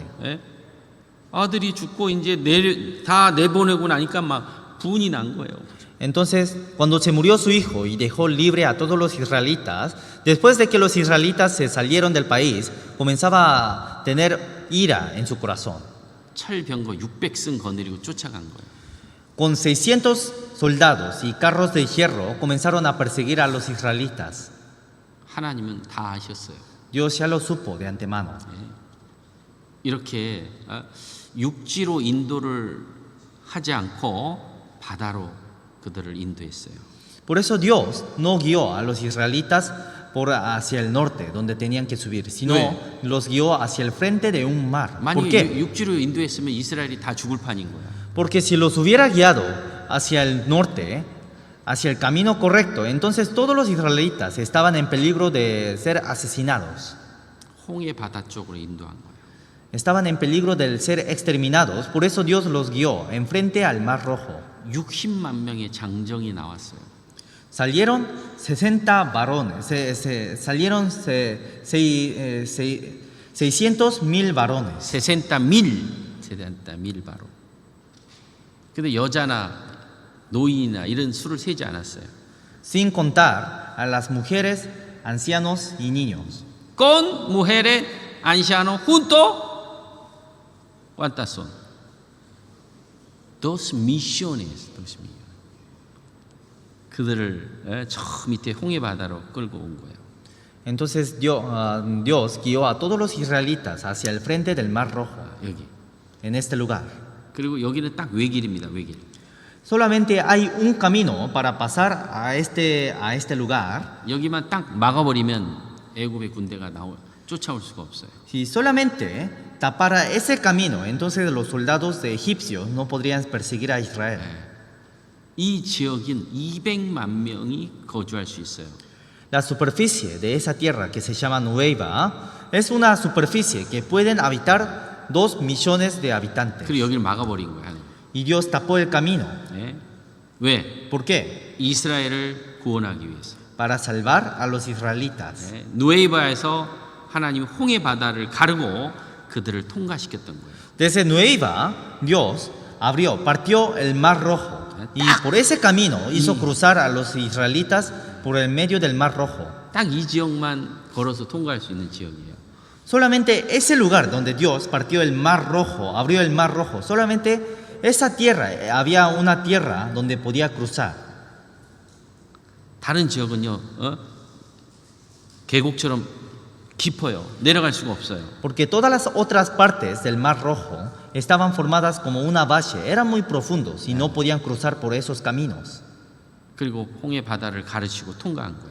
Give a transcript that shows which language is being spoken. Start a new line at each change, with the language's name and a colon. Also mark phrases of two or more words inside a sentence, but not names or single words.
Korean: 아들이 죽고 이제 다 내보내고 나니까 막 분이 난 거예요.
Spanish: Entonces, cuando se murió su hijo y dejó libre a todos los israelitas, después de que los israelitas se salieron del país, comenzaba a tener ira en su corazón.
Korean: 철병거 600승 거느리고 쫓아간 거예요.
Spanish: Con 600 soldados y carros de hierro comenzaron a perseguir a los israelitas.
Korean: 하나님은 다 아셨어요.
Spanish: Dios ya lo supo de antemano.
Korean: 이렇게 육지로 인도를 하지 않고 바다로 그들을 인도했어요.
Spanish: Por eso Dios no guió a los israelitas hacia el norte, donde tenían que subir, sino los guió hacia el frente de un mar. ¿Por
Korean: 만약에
Spanish: qué?
Korean: 육지로 인도했으면 이스라엘이 다 죽을 판인 거야.
Spanish: Porque si los hubiera guiado hacia el norte, hacia el camino correcto, entonces todos los israelitas estaban en peligro de ser asesinados.
Korean: 홍해 바다 쪽으로 인도한 거예요.
Spanish: Estaban en peligro de ser exterminados, por eso Dios los guió enfrente al Mar Rojo.
Korean: 60만 명의 장정이 나왔어요.
Spanish: Salieron 60 varones, salieron 600,000 varones.
Korean: 60,000 바로. 근데 여자나 노인이나 이런 수를 세지 않았어요.
Spanish: Sin contar a las mujeres, ancianos y niños. Con mujeres, ancianos juntos, ¿cuántas son? 2 millones.
Korean: 그들을 저 밑에 홍해 바다로 끌고 온 거예요.
Spanish: Entonces Dios guió a todos los israelitas hacia el frente del Mar Rojo,
Korean: 여기.
Spanish: en este lugar.
Korean: 그리고 여기는 딱 외길입니다. 외길.
Spanish: Solamente hay un camino para pasar a este lugar.
Korean: 여기만 딱 막아버리면 애굽의 군대가 쫓아올 수가 없어요.
Spanish: Si solamente tapara ese camino, entonces los soldados egipcios no podrían perseguir a Israel.
Korean: 이 지역인 200만 명이 거주할 수 있어요.
Spanish: La superficie de esa tierra que se llama Nueva es una superficie que pueden habitar 2 millones de habitantes.
Korean: 그리고 여기를 막아버린 거야.
Spanish: Y Dios tapó el camino.
Korean: 네? 왜?
Spanish: ¿Por qué?
Korean: 이스라엘을 구원하기 위해서.
Spanish: Para salvar a los israelitas.
Korean: 네? 누에바에서 하나님 홍해 바다를 가르고 그들을 통과시켰던 거예요.
Spanish: Desde Nueva, Dios partió el Mar Rojo. Y por ese camino hizo cruzar a los israelitas por el medio del Mar Rojo.
Korean: 딱 이 지역만 걸어서 통과할 수 있는 지역이에요.
Spanish: Solamente ese lugar donde Dios partió el Mar Rojo, abrió el Mar Rojo, solamente esa tierra, había una tierra donde podía cruzar.
Korean: 다른 지역은요, 계곡처럼 깊어요. 내려갈 수가 없어요.
Spanish: Porque todas las otras partes del Mar Rojo estaban formadas como una valle, eran muy profundos y no podían cruzar por esos caminos.
Korean: 그리고 홍해 바다를 가르치고 통과한 거예요.